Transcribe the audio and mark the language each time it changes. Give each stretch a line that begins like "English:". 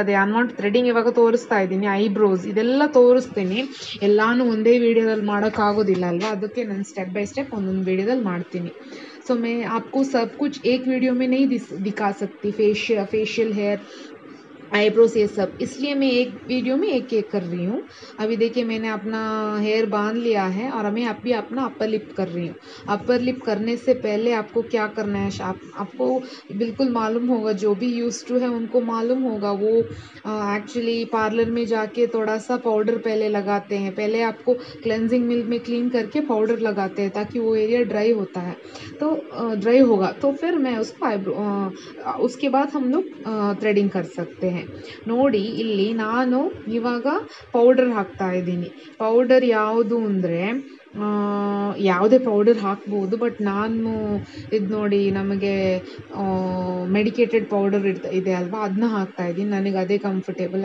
Kannada: ಅದೇ amount threading ಇವಾಗ ತೋರಿಸ್ತಾ ಇದ್ದೀನಿ, ಐಬ್ರೋಸ್ ಇದೆಲ್ಲ ತೋರಿಸ್ತೀನಿ. ಎಲ್ಲಾನು ಒಂದೇ ವಿಡಿಯೋದಲ್ಲಿ ಮಾಡೋಕ್ಕಾಗೋದಿಲ್ಲ ಅಲ್ವಾ, ಅದಕ್ಕೆ ನಾನು ಸ್ಟೆಪ್ ಬೈ ಸ್ಟೆಪ್ ಒಂದೊಂದು ವಿಡಿಯೋದಲ್ಲಿ ಮಾಡ್ತೀನಿ.
Hindi: सो मैं आपको सब कुछ एक वीडियो में नहीं दिखा सकती, फेशियल हेयर आईब्रोज ये सब, इसलिए मैं एक वीडियो में एक एक कर रही हूँ. अभी देखिए मैंने अपना हेयर बांध लिया है और मैं अभी अपना अपर लिप कर रही हूँ. अपर लिप करने से पहले आपको क्या करना है, आपको बिल्कुल मालूम होगा, जो भी यूज टू है उनको मालूम होगा. वो एक्चुअली पार्लर में जाके थोड़ा सा पाउडर पहले लगाते हैं. पहले आपको क्लेंजिंग मिल्क में क्लीन करके पाउडर लगाते हैं ताकि वो एरिया ड्राई होता है, तो ड्राई होगा तो फिर मैं उसको उसके बाद हम लोग ಥ್ರೆಡಿಂಗ್ कर सकते हैं.
Kannada: ನೋಡಿ ಇಲ್ಲಿ ನಾನು ಇವಾಗ ಪೌಡರ್ ಹಾಕ್ತಾ ಇದ್ದೀನಿ. ಪೌಡರ್ ಯಾವುದು ಅಂದರೆ ಯಾವುದೇ ಪೌಡರ್ ಹಾಕ್ಬೋದು, ಬಟ್ ನಾನು ಇದು ನೋಡಿ ನಮಗೆ ಮೆಡಿಕೇಟೆಡ್ ಪೌಡರ್ ಇದೆ ಅಲ್ವಾ, ಅದನ್ನ ಹಾಕ್ತಾ ಇದ್ದೀನಿ. ನನಗೆ ಅದೇ ಕಂಫರ್ಟೇಬಲ್.